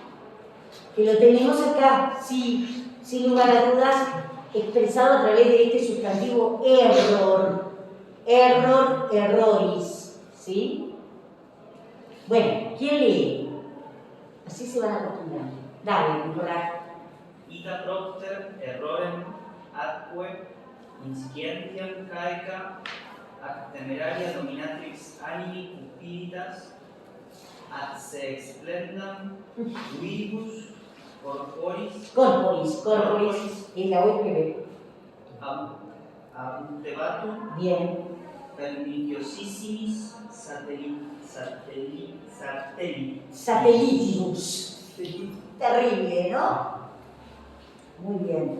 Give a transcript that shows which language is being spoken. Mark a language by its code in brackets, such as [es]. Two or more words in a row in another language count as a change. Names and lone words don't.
[es] Que lo tenemos acá, sí, sin lugar a dudas, expresado a través de este sustantivo error, erroris, ¿sí? Bueno, ¿quién lee? Así se van acostumbrando. Dale, Nicolás. [la] Ita propter errorem atque inscientiam caeca ac temeraria dominatrix animi cupiditas ad se explendam viribus corporis [es] es la UPB. Abundebatum Bien. perniciosissimis Satellitibus. Terrible, ¿no? Muy bien.